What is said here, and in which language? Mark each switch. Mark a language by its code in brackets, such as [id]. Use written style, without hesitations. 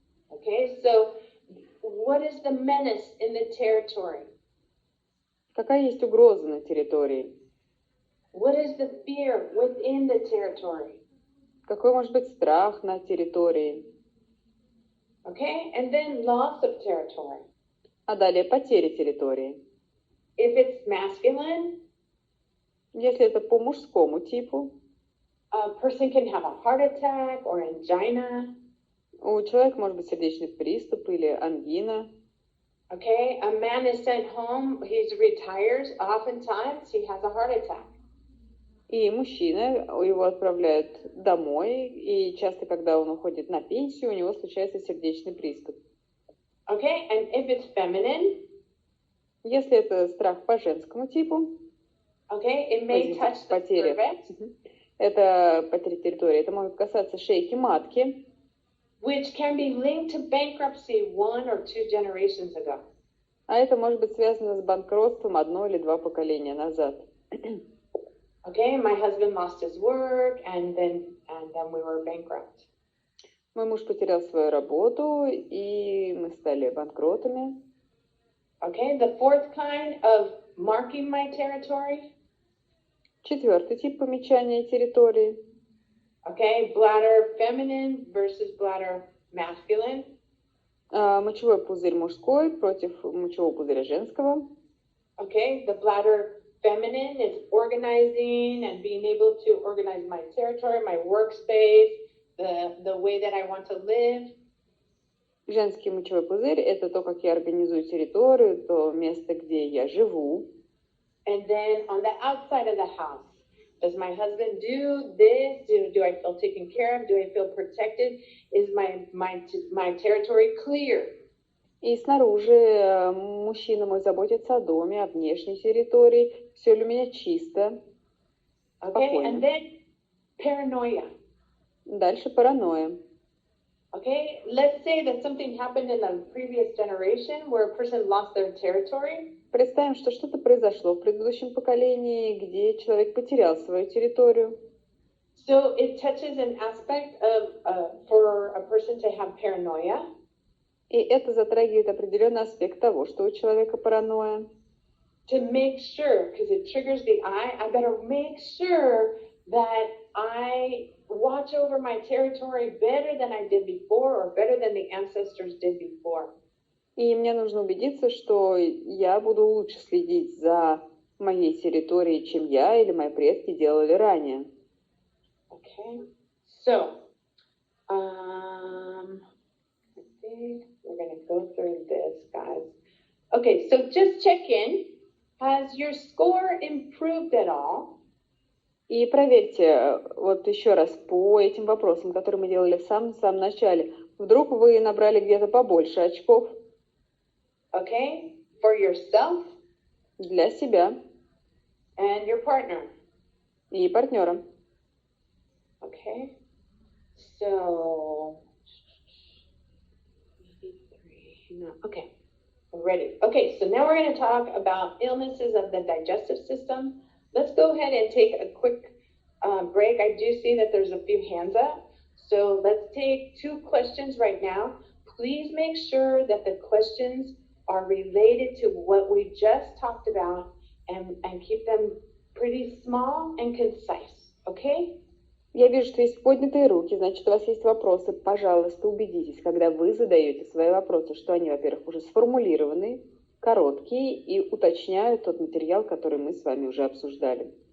[en] okay, so what is the menace in the territory? [ru] какая есть угроза на территории? [en] What is the fear within the territory? [ru] Какой может быть страх на территории? [en] Okay, and then loss of territory. [ru] А далее потеря территории. [en] If it's masculine, [ru] Если это по мужскому типу, [en] a person can have a heart attack or angina. [ru] у человека может быть сердечный приступ или ангина. [en] Okay, a man is sent home, he retires, oftentimes he has a heart attack. [ru] И мужчина, его отправляют домой, и часто, когда он уходит на пенсию, у него случается сердечный приступ. [en] Okay, and if it's feminine, [ru] Если это страх по женскому типу, [en] okay, it may touch the [ru] потеря, [en] cervix, [ru] это потеря территории, это может касаться шейки матки, [en] which can be linked to bankruptcy 1 or 2 generations ago. [ru] а это может быть связано с банкротством одно или два поколения назад. [en] Okay, my husband lost his work, and then we were bankrupt. [ru] Мой муж потерял свою работу, и мы стали банкротами. [en] Okay, the fourth kind of marking my territory. [ru] Четвертый тип помечания территории. [en] Okay, bladder feminine versus bladder masculine. [ru] Мочевой пузырь мужской против мочевого пузыря женского. [en] Okay, the bladder feminine is organizing and being able to organize my territory, my workspace, the way that I want to live. [ru] Женский мочевой пузырь – это то, как я организую территорию, то место, где я живу. [en] And then on the outside of the house, does my husband do this? Do I feel taken care of? Do I feel protected? Is my territory clear? [ru] И снаружи мужчина мой заботится о доме, о внешней территории. Все ли у меня чисто, [en] Okay, and then paranoia. [ru] Дальше паранойя. [en] Okay, let's say that something happened in the previous generation where a person lost their territory. [ru] Представим, что что-то произошло в предыдущем поколении, где человек потерял свою территорию. [en] So it touches an aspect of for a person to have paranoia. [ru] И это затрагивает определенный аспект того, что у человека паранойя. [en] To make sure, because it triggers the I better make sure that I watch over my territory better than I did before or better than the ancestors did before. [ru] И мне нужно убедиться, что я буду лучше следить за моей территорией, чем я или мои предки делали ранее. [en] Okay, so I think we're going to go through this, guys. Okay, so just check in. Has your score improved at all? [ru] И проверьте вот еще раз по этим вопросам, которые мы делали в самом начале. Вдруг вы набрали где-то побольше очков. [en] Okay, for yourself [ru] Для себя [en] and your partner. [ru] и партнера. [en] Okay, so 83. No, okay, we're ready. Okay, so now we're going to talk about illnesses of the digestive system. Let's go ahead and take a quick break. I do see that there's a few hands up. So let's take 2 questions right now. Please make sure that the questions are related to what we just talked about and keep them pretty small and concise, okay? [ru] Я вижу, что есть поднятые руки, значит, у вас есть вопросы. Пожалуйста, убедитесь, когда вы задаете свои вопросы, что они, во-первых, уже сформулированы, короткие и уточняют тот материал, который мы с вами уже обсуждали.